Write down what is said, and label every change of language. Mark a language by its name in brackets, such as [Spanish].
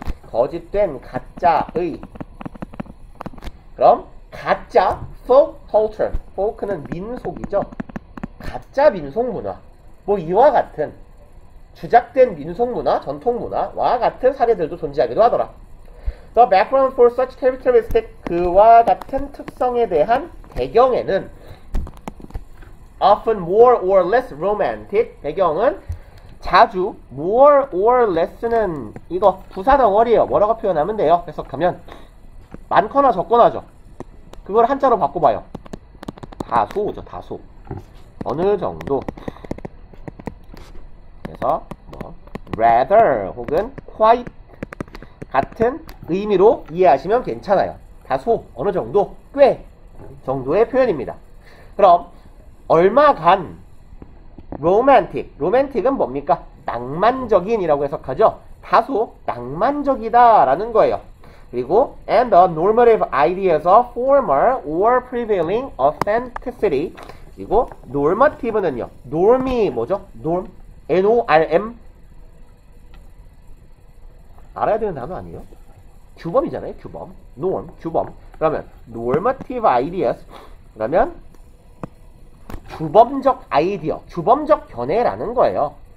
[Korean] 거짓된, 가짜의. 그럼 가짜 folk culture, folk는 민속이죠. 가짜 민속문화, 뭐 이와 같은 주작된 민속문화, 전통문화와 같은 사례들도 존재하기도 하더라. [English] The background for such characteristic, [Korean] 그와 같은 특성에 대한 배경에는 [English] often more or less romantic, [Korean] 배경은 자주 [English] more or less는 [Korean] 이거 부사덩어리예요. 뭐라고 표현하면 돼요? 해석하면 많거나 적거나죠. 그걸 한자로 바꿔봐요. 다소죠. 다소. 어느 정도. 그래서 뭐 rather 혹은 quite 같은 의미로 이해하시면 괜찮아요. 다소, 어느 정도, 꽤 정도의 표현입니다. 그럼 얼마간 romantic, romantic은 뭡니까? 낭만적인이라고 해석하죠. 다소 낭만적이다 라는 거예요. 그리고 [English] and the normative ideas of former or prevailing authenticity. [Korean] 그리고 normative는요. norm이 뭐죠? norm, N-O-R-M. 알아야 되는 단어 아니에요? 규범이잖아요. 규범. norm, 규범. 그러면 normative ideas. 그러면 주범적 아이디어, 주범적 견해라는 거예요.